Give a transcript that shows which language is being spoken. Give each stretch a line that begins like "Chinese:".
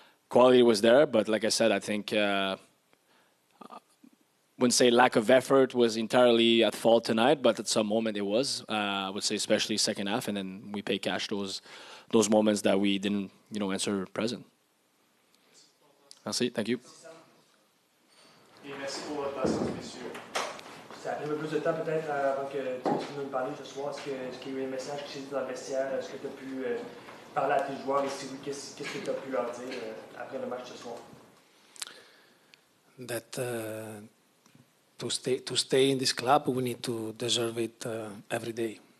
English: Quality was there, but like I said, I think wouldn't say lack of effort was entirely at fault tonight, but at some moment it was. I would say especially second half, and then we pay cash those moments that we didn't, answer present.
French: Merci,
English: thank you.
French: Et merci pour votre patience, messieurs. Ça a pris un peu plus de temps peut-être avant que tu puisses nous parler ce soir. Est-ce qu'il y a eu un message qui s'est dit dans le vestiaire? Est-ce que tu as pu parler à tes joueurs? Et si oui, qu'est-ce que tu as pu leur dire après le match ce soir?
English: That to stay in this club, we need to deserve it every day.